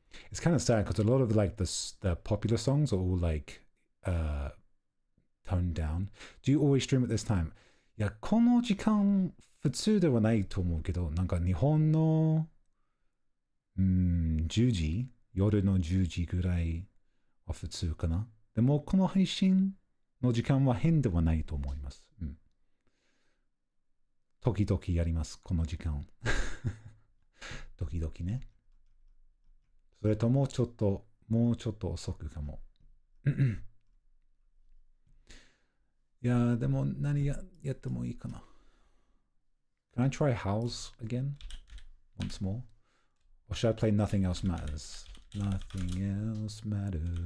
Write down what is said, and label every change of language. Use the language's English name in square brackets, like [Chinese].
[English] It's kind of sad because a lot of like the popular songs are all like toned down. Do you always stream at this time? [Japanese] いや、この時間普通ではないと思うけど、なんか日本の10時、夜の10時ぐらいは普通かな。でもこの配信の時間は変ではないと思います。時々やります、この時間。時々ね。それともうちょっと遅くかも。いや、でも何やってもいいかな。 [English] Can I try House again? Once more? Or should I play Nothing Else Matters? Nothing else matters.